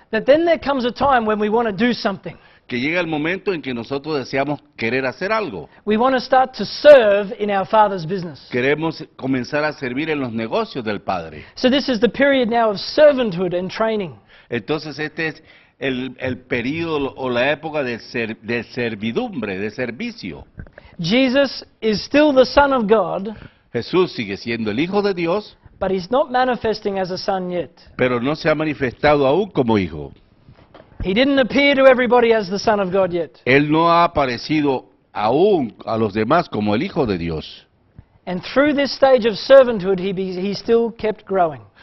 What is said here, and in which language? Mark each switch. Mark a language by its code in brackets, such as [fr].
[en] that then there comes a time when we want to do something. [es] que llega el momento en que nosotros deseamos querer hacer algo. [en] We want to start to serve in our Father's business. [es] Queremos comenzar a servir en los negocios del Padre. [en] So this is the period now of servanthood and training. [es] Entonces este es el período o la época de servidumbre, de servicio. [en] Jesus is still the Son of God, [es] Jesús sigue siendo el Hijo de Dios, [en] but he's not manifesting as a son yet. [es] pero no se ha manifestado aún como Hijo. [en] He didn't appear to everybody as the Son of God yet. [es] Él no ha aparecido aún a los demás como el Hijo de Dios. [en] And through this stage of servanthood, he still kept growing.